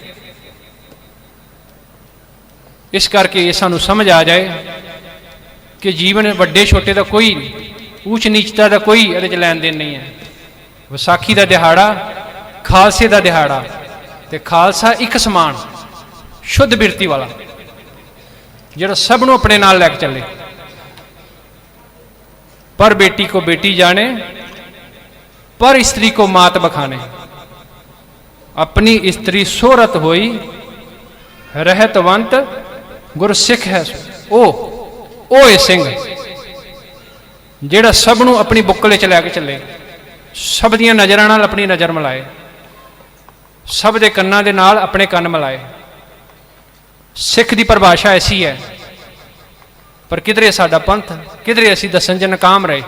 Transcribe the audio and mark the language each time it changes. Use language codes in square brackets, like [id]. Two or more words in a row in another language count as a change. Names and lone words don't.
[pa] ਇਸ ਕਰਕੇ ਇਹ ਸਾਨੂੰ ਸਮਝ ਆ ਜਾਏ ਕਿ ਜੀਵਨ ਵੱਡੇ ਛੋਟੇ ਦਾ ਕੋਈ, ਊਚ ਨੀਚਤਾ ਦਾ ਕੋਈ ਇਹਦੇ 'ਚ ਲੈਣ ਦੇਣ ਨਹੀਂ ਹੈ। ਵਿਸਾਖੀ ਦਾ ਦਿਹਾੜਾ ਖਾਲਸੇ ਦਾ ਦਿਹਾੜਾ, ਤੇ ਖਾਲਸਾ ਇੱਕ ਸਮਾਨ ਸ਼ੁੱਧ ਬਿਰਤੀ ਵਾਲਾ, ਜਿਹੜਾ ਸਭ ਨੂੰ ਆਪਣੇ ਨਾਲ ਲੈ ਕੇ ਚੱਲੇ। [hi] ਪਰ बेटी को बेटी जाने, पर स्त्री को मात बखाने। अपनी स्त्री सोरत होई, रहतवंत गुर सिख है ओ सिंह, [pa] ਜਿਹੜਾ ਸਭ ਨੂੰ ਆਪਣੀ ਬੁੱਕਲੇ 'ਚ ਲੈ ਕੇ ਚੱਲੇ, ਸਭ ਦੀਆਂ ਨਜ਼ਰਾਂ ਨਾਲ ਆਪਣੀ ਨਜ਼ਰ ਮਿਲਾਏ, ਸਭ ਦੇ ਕੰਨਾਂ ਦੇ ਨਾਲ ਆਪਣੇ ਕੰਨ ਮਿਲਾਏ। ਸਿੱਖ ਦੀ ਪਰਿਭਾਸ਼ਾ ਐਸੀ ਹੈ। ਪਰ ਕਿਧਰੇ ਸਾਡਾ ਪੰਥ, ਕਿਧਰੇ ਅਸੀਂ ਦੱਸਣ 'ਚ ਨਾਕਾਮ ਰਹੇ।